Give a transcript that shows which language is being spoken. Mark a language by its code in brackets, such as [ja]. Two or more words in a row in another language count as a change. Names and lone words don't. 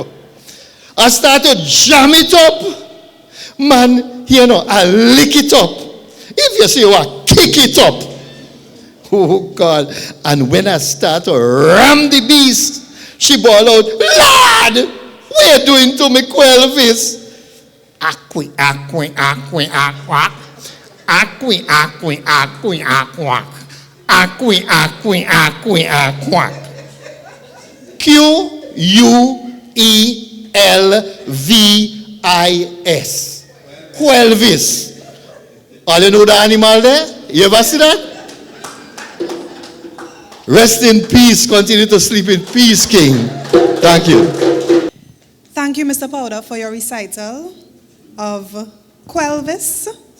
[en] I start to jam it up. Man, you know, I lick it up. If you see I kick it up. Oh God. And when I start to ram the beast, she bawled out, Lord, what are you doing to me, Quelvis? Acqui, acqui, acqui, acqui. Aqui, aqui, aqui, aquac. Aqui, aqui, aqui, aquac. Quelvis. Quelvis. All you know the animal there? You ever see that? Rest in peace. Continue to sleep in peace, King. Thank you. Thank you, Mr. Powder, for your recital of Quelvis.